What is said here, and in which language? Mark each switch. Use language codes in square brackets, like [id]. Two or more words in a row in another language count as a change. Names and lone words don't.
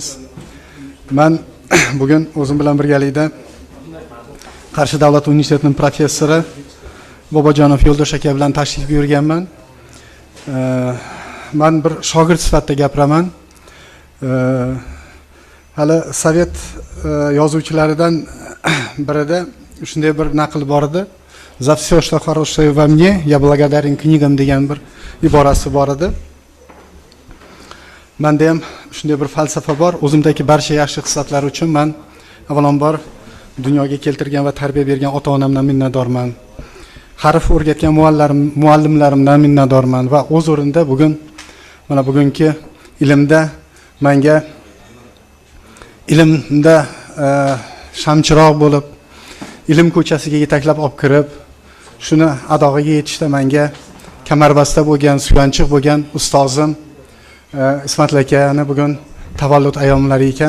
[uz] Men bugun o'zim bilan birgalikda Qarshi davlat universitetining professori Bobojonov Yo'ldosh aka bilan tashrif buyurganman. Men bir shogird sifatida gapiraman. Hali Sovet yozuvchilaridan birida shunday bir naql bor edi. [ru] За все, что хорошее во мне, я благодарен книгам [uz] degan bir iborasi bor edi. Menda ham shunday bir falsafa bor. O'zimdagi barcha yaxshi xislatlar uchun men avvalambor dunyoga keltirgan va tarbiya bergan ota-onamdan minnatdorman. Harf o'rgatgan muallimlarimdan minnatdorman va o'z o'rinda bugun mana bugungi ilmda menga ilmda shamchiroq bo'lib, ilm ko'chasiga yetaklab olib kirib, shuni adog'iga yetishda menga kamarbasta bo'lgan, suyanchiq bo'lgan ustozim Ismat akani bugun tavallud ayyomlari ekan.